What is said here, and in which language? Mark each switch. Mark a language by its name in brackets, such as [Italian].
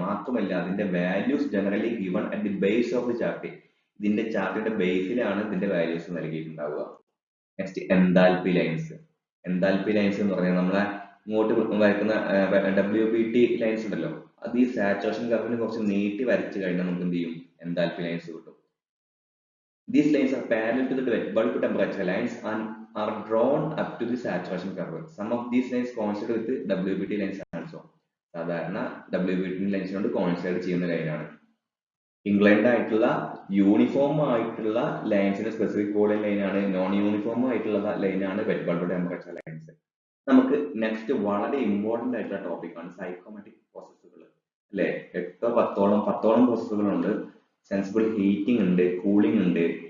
[Malayalam] മാത്രമല്ല അതിന്റെ [English] Values generally given at the base of the chart. [Malayalam] ഇതിന്റെ ചാർട്ടിന്റെ ബേസിലാണ് ഇതിന്റെ values നൽകിയിട്ടുണ്ടാവുക. Next enthalpy lines. Enthalpy lines എന്ന് പറഞ്ഞാൽ നമ്മളെ ഇങ്ങോട്ട് വരയ്ക്കുന്ന WBT ലൈൻസ് ഉണ്ടല്ലോ, അത് ഈ സാച്ചുറേഷൻ കർവിന് കുറച്ച് നീട്ടി വരച്ചു കഴിഞ്ഞാൽ നമുക്ക് എന്ത് ചെയ്യും? എൻതാൽപ്പി ലൈൻസ് കിട്ടും. [English] These lines are parallel to the wet bulb temperature lines and are drawn up to the saturation curve. Some of these lines coincide with the WBT lines also. [Malayalam] സാധാരണ WBT ലൈൻസിനോട് കോയിൻസൈഡ് ചെയ്യുന്ന ലൈനാണ്. Inclined ആയിട്ടുള്ള uniform ആയിട്ടുള്ള ലൈൻസിന്റെ specific volume ലൈനാണ്. Non uniform ആയിട്ടുള്ള ലൈനാണ് wet bulb temperature lines. നമുക്ക് next വളരെ ഇമ്പോർട്ടന്റ് ആയിട്ടുള്ള ടോപ്പിക്കാണ് സൈക്കോമെട്രിക് പ്രോസസ്സുകൾ അല്ലെ. 8-10 പ്രോസസ്സുകളുണ്ട്. സെൻസിബിൾ ഹീറ്റിംഗ് ഉണ്ട്, കൂളിംഗ് ഉണ്ട്.